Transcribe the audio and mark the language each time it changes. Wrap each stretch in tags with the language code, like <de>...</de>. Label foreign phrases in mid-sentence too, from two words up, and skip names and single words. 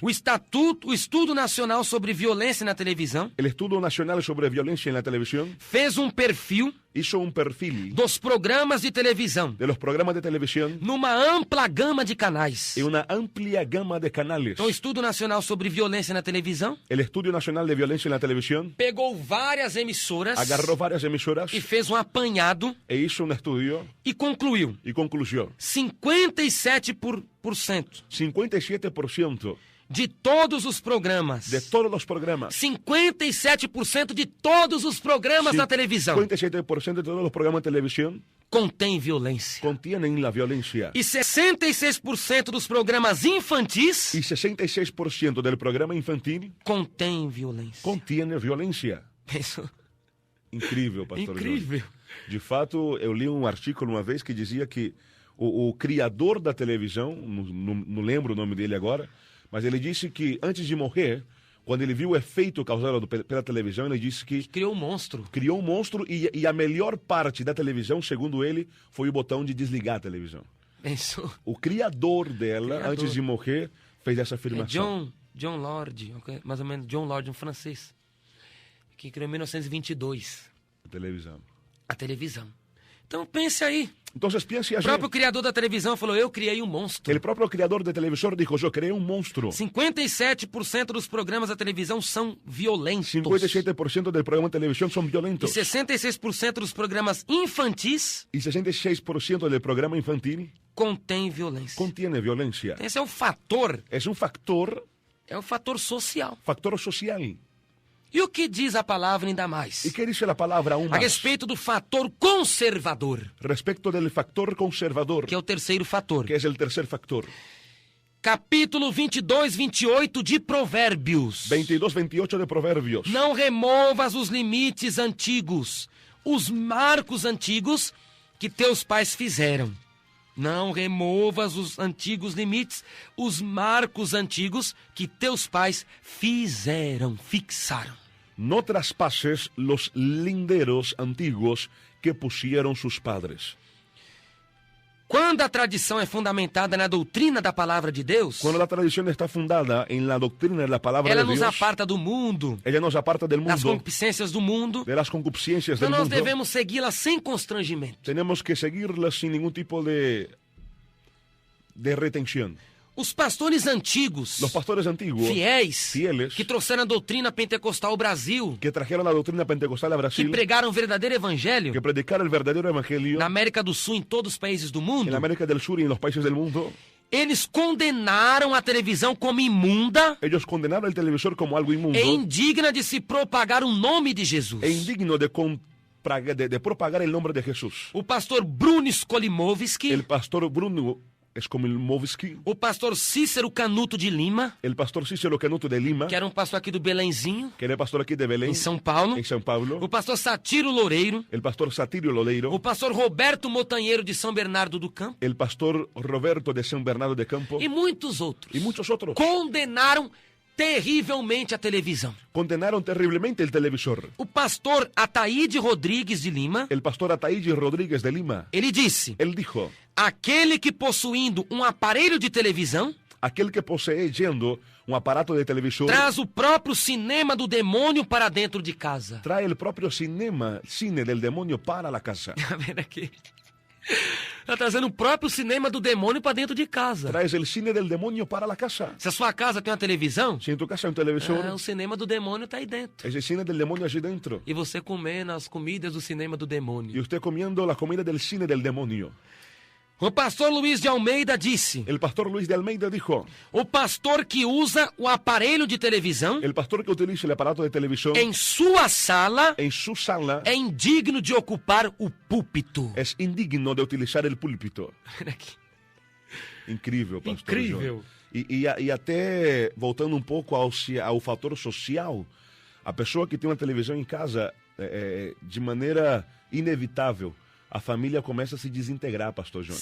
<pt>O Estudo Nacional sobre Violência na Televisão</pt> <es>el Estudio Nacional sobre Violencia en la Televisión</es> <pt>fez um perfil</pt> <es>hizo un perfil</es> <pt>dos programas de televisão</pt> <es>de los programas de televisión</es> <pt>numa ampla gama de canais.</pt> <es>y una amplia gama de canales.</es> <pt>Então, o Estudo Nacional sobre Violência na Televisão</pt> <es>El Estudio Nacional de Violencia en la Televisión</es> <pt>pegou várias emissoras</pt> <es>agarró varias emisoras</es> <pt>e fez um apanhado</pt> <es>e hizo un estudio</es> <pt>e concluiu:</pt> <es>y concluyó</es> <pt>57%</pt> <es>57%</es> <pt>de todos os programas,</pt> <es>de todos los programas,</es> <pt>57% de todos os programas da televisão</pt> <es>57% de todos los programas de televisión</es> <pt>contém violência.</pt> <es>contienen la violencia</es> <pt>E 66% dos programas infantis</pt> <es>y 66% del programa infantil</es> <pt>contém violência.</pt> <es>contiene violencia.</es> <pt>Isso Incrível, pastor incrível. João. De fato, eu li um artigo uma vez que dizia que o criador da televisão, não lembro o nome dele agora, mas ele disse que antes de morrer, quando ele viu o efeito causado pela televisão, ele disse que Criou um monstro. criou um monstro e a melhor parte da televisão, segundo ele, foi o botão de desligar a televisão. Isso. O criador dela, Criador. antes de morrer, fez essa É afirmação. John Lord, mais ou menos John Lord, um francês, que criou em 1922 Televisão. a televisão. Então pense aí,</pt> <es>Então, piense</es> <pt>o assim. próprio criador da televisão falou: eu criei um monstro.</pt> <es>O próprio criador de televisor dijo,</es> <pt>eu criei um monstro. 57% dos programas da televisão são violentos.</pt> <es>57% del programa de televisión son</es> <pt>E</pt> <es>violentos.</es> <pt>66% dos programas infantis</pt> <es>Y 66% del programa infantil</es> <pt>contém violência.</pt> <es>contiene violencia.</es> <pt>Esse é o fator,</pt> <es>Es un factor</es> <pt>social.</pt> <es>social.</es> <pt>E o que diz a palavra ainda mais?</pt> <es>¿Y qué dice la palabra aún</es> <pt>A</pt> <es>más?</es> <pt>respeito do fator conservador,</pt> <es>Respecto del factor conservador,</es> <pt>que é o terceiro fator.</pt> <es>que es el tercer factor.</es> <pt>Capítulo 22, 28 de Provérbios.</pt> <es>22-28 de Proverbios.</es> <pt>Não removas os limites antigos, os marcos antigos que teus pais fizeram. Não removas os antigos limites, os marcos antigos que teus pais fizeram, fixaram.</pt> <es>No traspases los linderos antiguos que pusieron sus padres.</es> <pt>Quando a tradição é fundamentada na doutrina da palavra de Deus,</pt> <es>Cuando la tradición está fundada en la doctrina de la palabra</es> <pt>ela</pt> <es>de</es> <pt>nos</pt> <es>Dios,</es> <pt>aparta do mundo,</pt> <es>ella nos aparta del</es> <pt>das</pt> <es>mundo,</es> <pt>concupiscências do mundo.</pt> <es>de las concupiscencias</es> <pt>Então</pt> <es>del</es> <pt>nós</pt> <es>mundo.</es> <pt>devemos segui-la sem constrangimento.</pt> <es>Tenemos que seguirlas sin ningún tipo de retención.</es> <pt>Os pastores antigos,</pt> <es>Los pastores antiguos,</es> <pt>fieles, que trouxeram a doutrina pentecostal ao Brasil,</pt> <es>que trajeron la doctrina pentecostal a</es> <pt>que</pt> <es>Brasil,</es> <pt>pregaram o verdadeiro evangelho</pt> <es>que predicaron el verdadero evangelio</es> <pt>na América do Sul, em todos os países do mundo,</pt> <es>en América del Sur y en los países del mundo,</es> <pt>eles condenaram a televisão como imunda</pt> <es>ellos condenaron el televisor como algo inmundo</es> <pt>e indigna de se propagar o nome de Jesus.</pt> <es>e indigno de propagar el nombre de Jesús.</es> <pt>O pastor Bruno Skolimowski,</pt> <es>El pastor Bruno Skolimowski,</es> <pt>o pastor Cícero Canuto de Lima,</pt> <es>el pastor Cícero Canuto de Lima,</es> <pt>que era um pastor aqui do Belenzinho,</pt> <es>que era pastor aquí de Belén,</es> <pt>em São Paulo,</pt> <es>en São Paulo,</es> <pt>o pastor Satiro Loureiro,</pt> <es>el pastor Satirio Lodeiro,</es> <pt>o pastor Roberto Motanheiro de São Bernardo do Campo</pt> <es>el pastor Roberto de San Bernardo de Campo</es> <pt>e muitos outros</pt> <es>y muchos otros</es> <pt>condenaram terrivelmente a televisão.</pt> <es>condenaron terriblemente el televisor.</es> <pt>O pastor Ataíde Rodrigues de Lima,</pt> <es>El pastor Ataíde Rodríguez de Lima,</es> <pt>ele disse:</pt> <es>él dijo,</es> <pt>aquele que possuindo um aparelho de televisão</pt> <es>aquel que poseyendo un aparato de televisor</es> <pt>traz o próprio cinema do demônio para dentro de casa.</pt> <es>trae el propio cine del demonio para la casa.</es> <pt>Tá vendo aqui? Tá trazendo o próprio cinema do demônio para dentro de casa.</pt> <es>Traes el cine del demonio para la casa.</es> <pt>Se a sua casa tem uma televisão,</pt> <es>Si en tu casa hay un televisor,</es> <pt>o cinema do demônio tá aí dentro.</pt> <es>ese cine del demonio allí dentro.</es> <pt>E você comendo as comidas do cinema do</pt> <es>Y</es> <pt>demônio.</pt> <es>usted comiendo la comida del cine del demonio.</es> <pt>O pastor Luiz de Almeida disse:</pt> <es>El pastor Luis de Almeida dijo,</es> <pt>o pastor que usa o aparelho de televisão</pt> <es>el pastor que utiliza el aparato de televisión</es> <pt>em sua sala</pt> <es>en su sala</es> <pt>é indigno de ocupar o púlpito.</pt> <es>es indigno de utilizar el púlpito.</es> <pt>Incrível, pastor. Incrível. João. E até voltando um pouco ao fator social, a pessoa que tem uma televisão em casa, de maneira inevitável, a família começa a se desintegrar, pastor Johnny.</pt>